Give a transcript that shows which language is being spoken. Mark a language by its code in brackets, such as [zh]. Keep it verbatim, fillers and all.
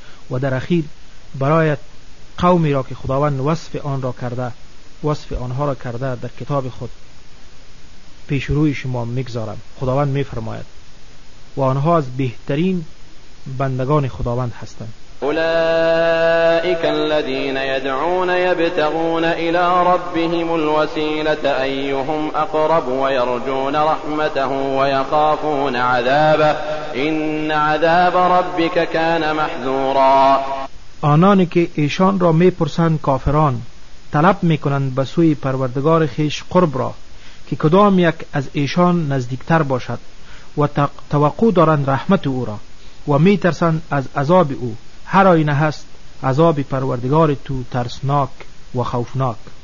[fa] و در اخیر برای قومی را که خداوند وصف آن را کرده وصف آنها را کرده در کتاب خود پیش روی شما میگذارم. خداوند میفرماید و آنها از بهترین بندگان خداوند هستند. [ar] أولئك الذين يدعون يبتغون إلى ربهم الوسيلة أيهم أقرب ويرجون رحمته ويخافون عذابه إن عذاب ربك كان محذورا. [fa] آنانی که ایشان را میپرسند کافران طلب میکنند به سوی پروردگار خیش قرب را که کدام یک از ایشان نزدیکتر باشد و توقع دارند رحمت او را و میترسند از عذاب او. هر آینه هست عذاب پروردگار تو ترسناک و خوفناک.